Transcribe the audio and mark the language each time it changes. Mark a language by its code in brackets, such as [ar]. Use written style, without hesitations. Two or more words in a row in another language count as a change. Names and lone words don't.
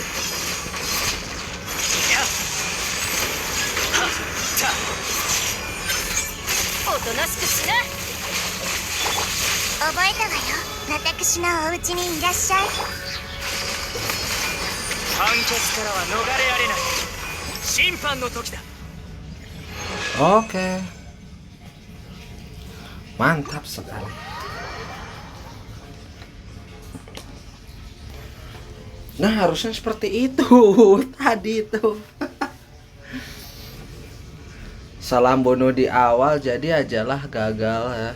[ja] やっはったおとなしくしな。覚えたわよ。私のお家にいらっしゃい。判決からは逃れられない。審判の時だ。 [id] Oke. Mantap sekali. Nah, harusnya seperti itu tadi itu. Salah bunuh di awal jadi ajalah gagal ya.